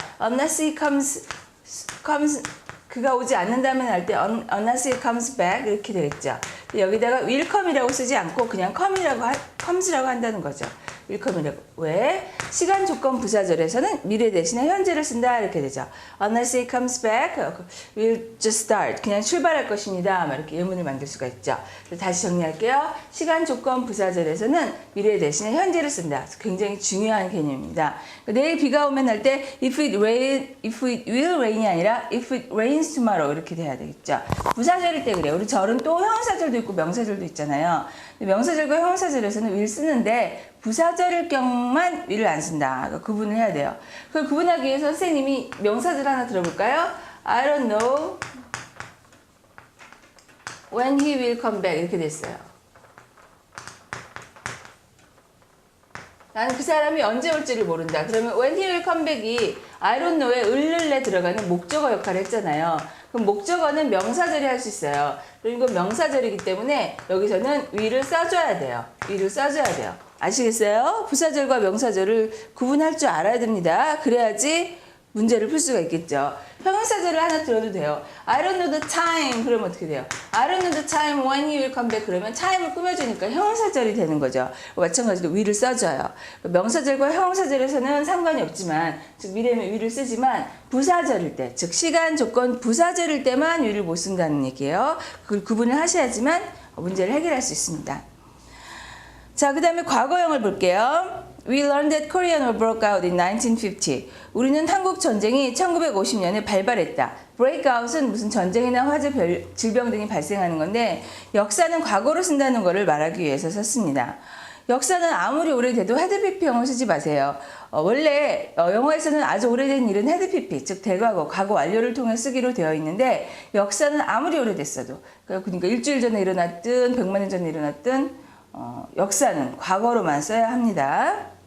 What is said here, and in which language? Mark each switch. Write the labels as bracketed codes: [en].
[ko] unless he comes 그가 오지 않는다면 할 때 unless he comes back 이렇게 되겠죠. 여기다가 will come이라고 쓰지 않고 그냥 comes라고 한다는 거죠. willcome이라고. 왜? 시간 조건 부사절에서는 미래 대신에 현재를 쓴다 이렇게 되죠. [en] Unless he comes back, we'll just start. [ko] 그냥 출발할 것입니다. 이렇게 예문을 만들 수가 있죠. 다시 정리할게요. 시간 조건 부사절에서는 미래 대신에 현재를 쓴다. 굉장히 중요한 개념입니다. 내일 비가 오면 할 때 if it will rain 이 아니라 if it rains tomorrow 이렇게 돼야 되겠죠. 부사절일 때 그래요. 우리 절은 또 형용사절도 있고 명사절도 있잖아요. 명사절과 형용사절에서는 will 쓰는데 부사절일 경우만 will을 안 쓴다. 그러니까 구분을 해야 돼요. 그걸 구분하기 위해서 선생님이 명사절 하나 들어볼까요? [en] I don't know when he will come back 이렇게 됐어요. [ko] 나는 그 사람이 언제 올지를 모른다. 그러면 when he will come back 이 I don't know 에 을을래 들어가는 목적어 역할을 했잖아요. 그럼 목적어는 명사절이 할 수 있어요. 그리고 명사절이기 때문에 여기서는 will을 써줘야 돼요. will을 써줘야 돼요. 아시겠어요? 부사절과 명사절을 구분할 줄 알아야 됩니다. 그래야지 문제를 풀 수가 있겠죠. 형용사절을 하나 들어도 돼요. [en] I don't know the time 그러면 어떻게 돼요? I don't know the time when he will come back 그러면 time을 꾸며주니까 형용사절이 되는 거죠. [ko] 마찬가지로 will을 써줘요. 명사절과 형용사절에서는 상관이 없지만 즉 미래면 will을 쓰지만 부사절일 때 즉 시간 조건 부사절일 때만 will을 못 쓴다는 얘기예요. 그걸 구분을 하셔야지만 문제를 해결할 수 있습니다. 자, 그 다음에 과거형을 볼게요. [en] We learned that Korean War broke out in 1950. [ko] 우리는 한국 전쟁이 1950년에 발발했다. breakout은 무슨 전쟁이나 화재, 질병 등이 발생하는 건데 역사는 과거로 쓴다는 것을 말하기 위해서 썼습니다. 역사는 아무리 오래돼도 헤드피피형을 쓰지 마세요. 원래 영어에서는 아주 오래된 일은 헤드피피, 즉 대과거, 과거 완료를 통해 쓰기로 되어 있는데 역사는 아무리 오래됐어도 그러니까 일주일 전에 일어났든 100만 년 전에 일어났든 역사는 과거로만 써야 합니다.